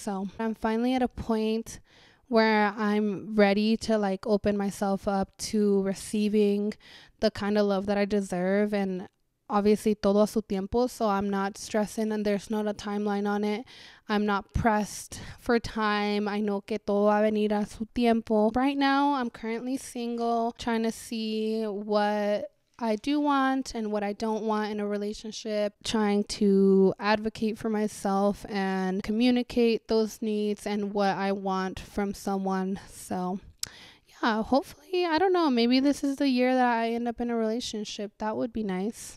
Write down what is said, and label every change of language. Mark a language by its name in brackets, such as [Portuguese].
[English] So I'm finally at a point where I'm ready to like open myself up to receiving the kind of love that I deserve, and obviously [Spanish] todo a su tiempo, [English] so I'm not stressing and there's not a timeline on it. I'm not pressed for time. I know [Spanish] que todo va a venir a su tiempo. [English] Right now, I'm currently single, trying to see what I do want and what I don't want in a relationship, trying to advocate for myself and communicate those needs and what I want from someone. So yeah, hopefully, I don't know, maybe this is the year that I end up in a relationship. That would be nice.